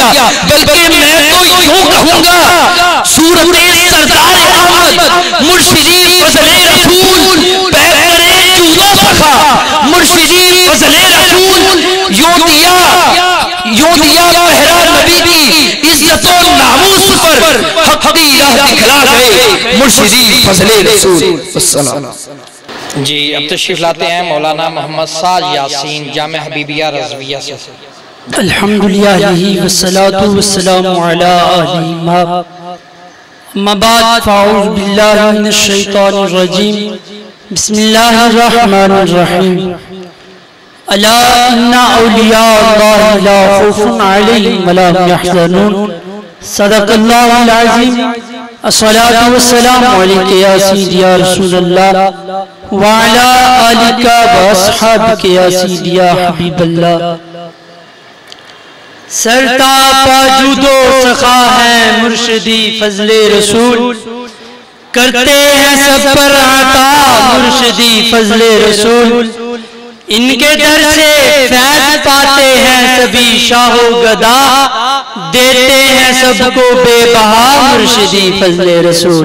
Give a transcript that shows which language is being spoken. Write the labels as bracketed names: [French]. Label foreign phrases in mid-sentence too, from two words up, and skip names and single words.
[Hindi] बल्कि मैं तो यूं कहूंगा, सूरत सरदार अहमद मुर्शिदी फजले रसूल पैगंबरे जूदो सखा मुर्शिदी फजले रसूल यूं दिया पहरा नबी की इज्जत और नामूस पर हक की राह दिखला गए मुर्शिदी फजले रसूल। जी अब तशरीफ लाते हैं मौलाना मोहम्मद साज यासीन जामिया हबीबिया रज़विया से। [Arabic] الحمد لله والصلاة والسلام على آله أما بعد فأعوذ بالله من الشيطان الرجيم بسم الله الرحمن الرحيم ألا إن أولياء الله لا خوف عليهم ولا هم يحزنون صدق الله العظيم. الصلاة والسلام عليك يا سيدي يا رسول الله وعلى آلك وأصحابك يا سيدي يا حبيب الله. [Hindi] सरता पाजूदो सखा है मुर्शिदी फजले रसूल, करते हैं सब पर आता मुर्शिदी फजले रसूल, इनके दर से फैज़ पाते हैं सभी शाहो गदा, देते हैं सबको बेबहा मुर्शिदी फजले रसूल।